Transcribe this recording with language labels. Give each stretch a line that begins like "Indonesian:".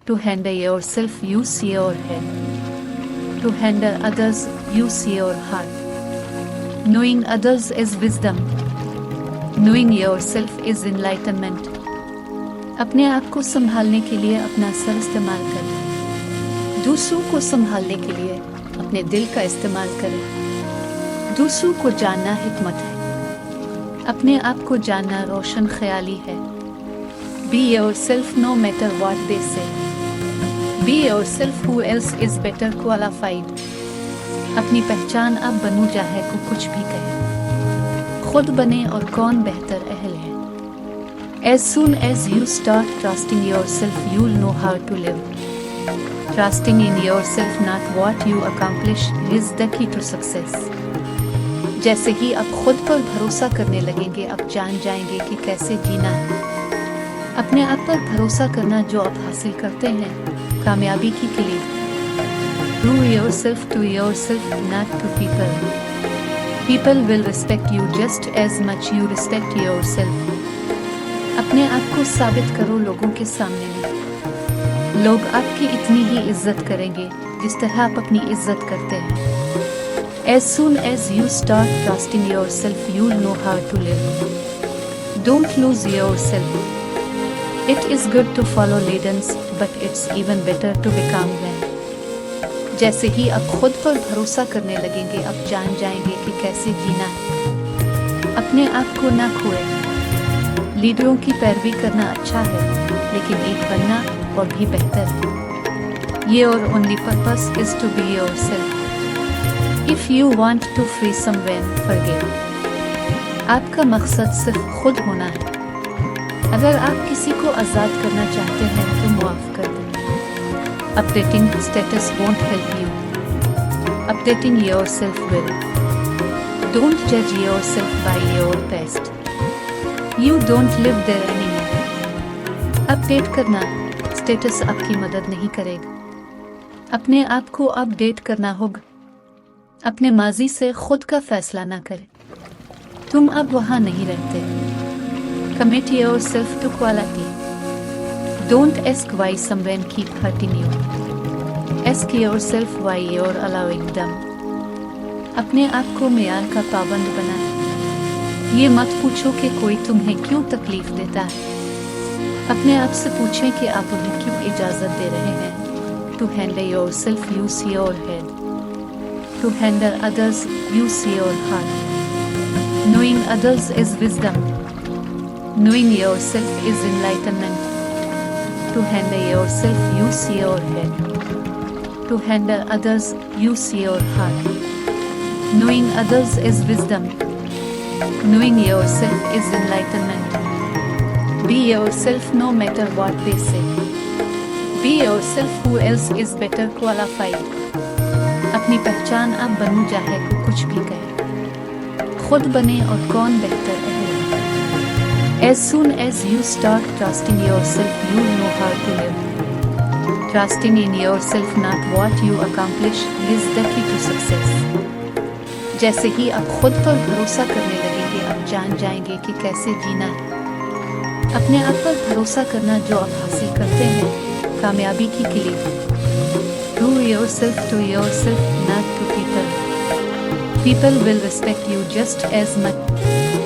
English: To handle yourself, use your head. To handle others, use your heart. Knowing others is wisdom. Knowing yourself is enlightenment.
Hindi: अपने आप को संभालने के लिए अपना सर इस्तेमाल करें। दूसरों को संभालने के लिए अपने दिल का इस्तेमाल करें। दूसरों को जानना हिकमत है। अपने आप को जानना रोशन ख्याली है।
English: Be yourself no matter what they say. Be yourself, who else is better qualified.
Hindi: अपनी पहचान अब बनू चाहे को कुछ भी कहे। खुद बने और कौन बेहतर अहल है।
English: As soon as you start trusting yourself, you'll know how to live. Trusting in yourself, not what you accomplish, is the key to success.
Hindi: जैसे ही आप खुद पर भरोसा करने लगेंगे, आप जान जाएंगे कि कैसे जीना है। अपने आप पर भरोसा करना जो आप हासिल करते हैं कामयाबी की किलीद।
English: Prove yourself to yourself, not to people. People will respect you just as much you respect yourself.
Hindi: अपने आप को साबित करो लोगों के सामने में। लोग आपकी इतनी ही इज्जत करेंगे जिस तरह आप अपनी इज्जत करते हैं।
English: As soon as you start trusting yourself, you'll know how to live. Don't lose yourself. It is good to follow leaders, but it's even better to become them.
Hindi: जैसे ही आप खुद पर भरोसा करने लगेंगे, आप जान जाएंगे कि कैसे जीना है। अपने आप को ना खोएं। लीडरों की पैरवी करना अच्छा है, लेकिन लीड बनना और भी बेहतर है।
English: Your only purpose is to be yourself. If you want to free someone, forgive.
Hindi: आपका मकसद सिर्फ खुद होना है। अगर आप किसी को आज़ाद करना चाहते हैं तो मुआफ़ कर दें।
English: Updating status won't help you. Updating yourself will. Don't judge yourself by your past. You don't live there anymore.
Hindi: Update करना स्टेटस आपकी मदद नहीं करेगा। अपने आप को अपडेट करना होगा। अपने माजी से खुद का फैसला ना करें। तुम अब वहाँ नहीं रहते।
English: Commit yourself to quality. Don't ask why someone keep hurting you. Ask yourself why you're allowing them.
Hindi: अपने आप को मेयार का पाबंद बनाएं। ये मत पूछो कि कोई तुम्हें क्यों तकलीफ देता है। अपने आप से पूछें कि आप उन्हें क्यों इजाज़त दे रहे हैं।
English: To handle yourself, use your head. To handle others, use your heart. Knowing others is wisdom. Knowing yourself is enlightenment. To handle yourself, use your head. To handle others, use your heart. Knowing others is wisdom. Knowing yourself is enlightenment. Be yourself no matter what they say. Be yourself, who else is better qualified.
Hindi: अपनी पहचान आप बनू चाहे कुछ भी कहे। खुद बने और कौन बेहतर है।
English: As soon as you start trusting yourself, you know how to live. Trusting in yourself, not what you accomplish, is the key to success.
Hindi: जैसे ही आप खुद पर भरोसा करने लगेंगे, आप जान जाएंगे कि कैसे जीना है। अपने आप पर भरोसा करना जो आप हासिल करते हैं कामयाबी की किलीद।
English: Prove yourself to yourself, not to people. People will respect you just as much